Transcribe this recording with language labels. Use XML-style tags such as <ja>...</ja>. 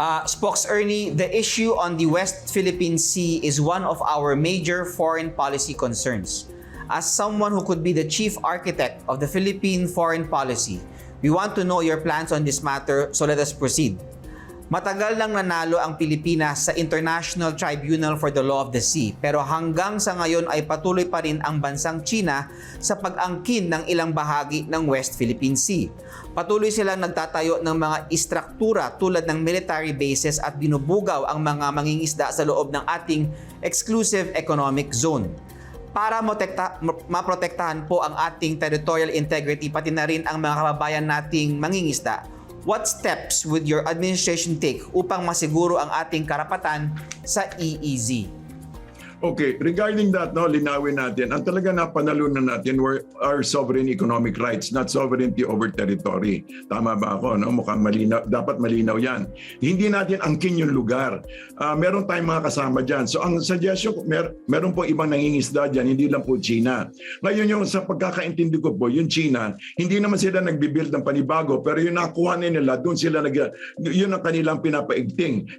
<en>Spokes Ernie, the issue on the West Philippine Sea is one of our major foreign policy concerns. As someone who could be the chief architect of the Philippine foreign policy, we want to know your plans on this matter, so let us proceed.</en> <tl>Matagal nang nanalo ang Pilipinas sa International Tribunal for the Law of the Sea, pero hanggang sa ngayon ay patuloy pa rin ang bansang China sa pag-angkin ng ilang bahagi ng West Philippine Sea. Patuloy silang nagtatayo ng mga istruktura tulad ng military bases at binubugaw ang mga mangingisda sa loob ng ating exclusive economic zone. Para maprotektahan po ang ating territorial integrity pati na rin ang mga kababayan nating mangingisda,</tl> <en>what steps would your administration take</en> <tl>upang masiguro ang ating karapatan sa EEZ?</tl> <en>Okay, regarding that,</en> <tl>linawin natin, ang talaga napanalunan natin</tl> <en>were our sovereign economic rights, not sovereignty over territory.</en> <tl>Tama ba ako? Mukhang malinaw, dapat malinaw yan. Hindi natin angkin yung lugar. Meron tayong mga kasama dyan. So ang suggestion, meron po ibang nangingisda dyan, hindi lang po China. Ngayon yung sa pagkakaintindi ko po, yung China, hindi naman sila nagbibuild ng panibago, pero yung nakuha nila, doon sila yun ang kanilang pinapaigting.</tl>